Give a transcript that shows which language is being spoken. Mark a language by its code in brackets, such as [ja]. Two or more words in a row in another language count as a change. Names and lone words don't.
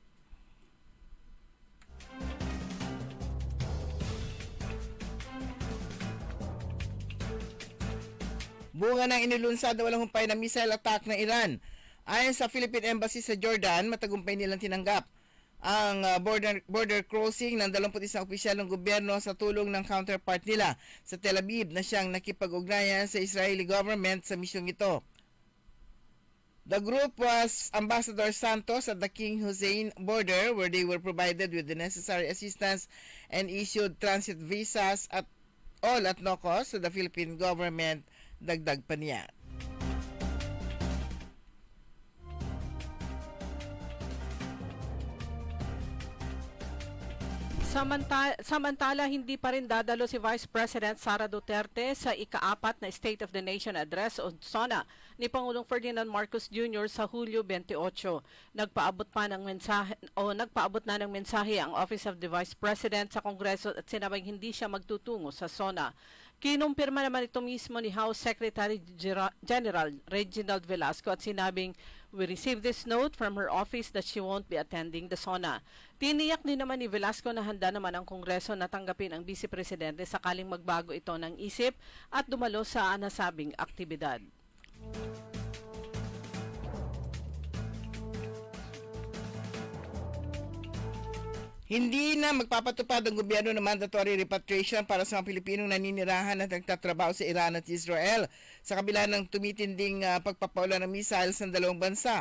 [tl] Bunga ng inilunsad na walang humpay na missile attack ng Iran. Ayon sa Philippine Embassy sa Jordan, matagumpay nilang tinanggap ang [en] border crossing [tl] ng 21 opisyal ng gobyerno sa tulong ng counterpart nila sa Tel Aviv na siyang nakipag-ugnayan sa [en] Israeli government [tl] sa misyong ito. [en] The group was Ambassador Santos at the King Hussein border where they were provided with the necessary assistance and issued transit visas at all at no cost to the Philippine government, [tl] dagdag pa niya. Samantala, hindi pa rin dadalo si Vice President Sara Duterte sa ika-4 na State of the Nation Address o SONA ni Pangulong Ferdinand Marcos Jr. sa Hulyo 28. Nagpaabot na ng mensahe ang Office of the Vice President sa Kongreso at sinabing hindi siya magtutungo sa SONA. Kinumpirma naman ito mismo ni House Secretary General Reginald Velasco at sinabing, [en] "We received this note from her office that she won't be attending the SONA." [tl] Tiniyak din naman ni Velasco na handa naman ang Kongreso na tanggapin ang Vice Presidente sakaling magbago ito ng isip at dumalo sa nasabing aktibidad. Hindi na magpapatupad ang gobyerno ng [en] mandatory repatriation [tl] para sa mga Pilipinong naninirahan at nagtatrabaho sa Iran at Israel sa kabila ng tumitinding pagpapaula ng missiles ng dalawang bansa.